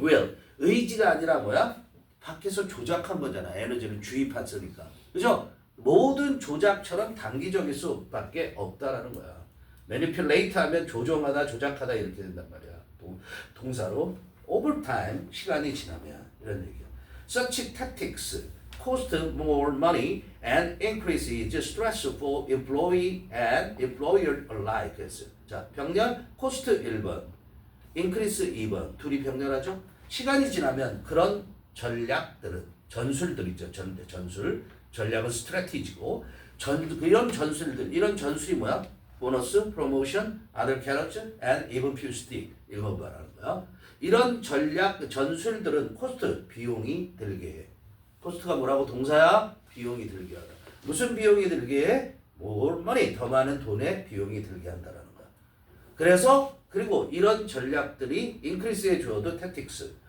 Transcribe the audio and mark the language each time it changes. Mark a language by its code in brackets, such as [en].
[ko] will. 의지가 아니라 뭐야? 밖에서 조작한 거잖아. 에너지를 주입했으니까. 그죠? 모든 조작처럼 단기적일 수밖에 없다라는 거야. manipulate 하면 조종하다, 조작하다 이렇게 된단 말이야. 동사로. over time, 시간이 지나면 이런 얘기야. [en] Such tactics cost more money and increases stress for employee and employer alike. [ko] 자, 병렬 cost 1번, increase 2번. 둘이 병렬하죠? 시간이 지나면 그런 전략들은 전술들 있죠. 전술. 전략은 스트래티지고 이런 전술이 뭐야? [en] 보너스, 프로모션, other carrots, and even few stick. [ko] 이거 말하는 거야. 이런 전술들은 코스트, 비용이 들게 해. 코스트가 뭐라고? 동사야? 비용이 들게 하다. 무슨 비용이 들게 해? [en] more money, [ko] 더 많은 돈의 비용이 들게 한다라는 거야. 그리고 이런 전략들이 increase에 주어도 tactics.